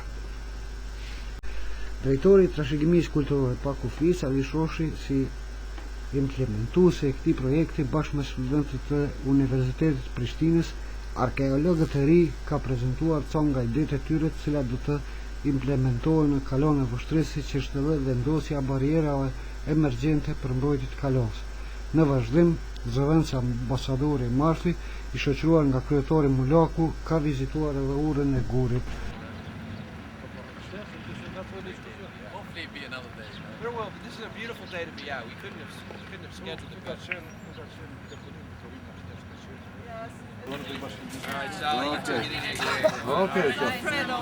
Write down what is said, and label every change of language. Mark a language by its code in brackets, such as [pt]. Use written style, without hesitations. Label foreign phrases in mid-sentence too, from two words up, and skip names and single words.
[sq] Drejtori i trashëgimisë kulturore pa kufis Ali Shoshi si implementuese e këtij projekti bashkë me studentët të Universitetit të Prishtinës, arkeologët e ri ka prezantuar conga idetë e tyre të cilat do të implementohen në kalon e Vështrisë, që është edhe vendosja barierave emergjente për mbrojtje të kalonës. Në vazhdim, zëvendësi ambasadori i Marfi, i shoqëruar nga kryetori Mulaku, ka vizituar edhe urën e Gurit. [en] Hopefully it'd be another day. There will, but this is a beautiful day to be out. We couldn't have scheduled it better. All right, Sally, you took it in here.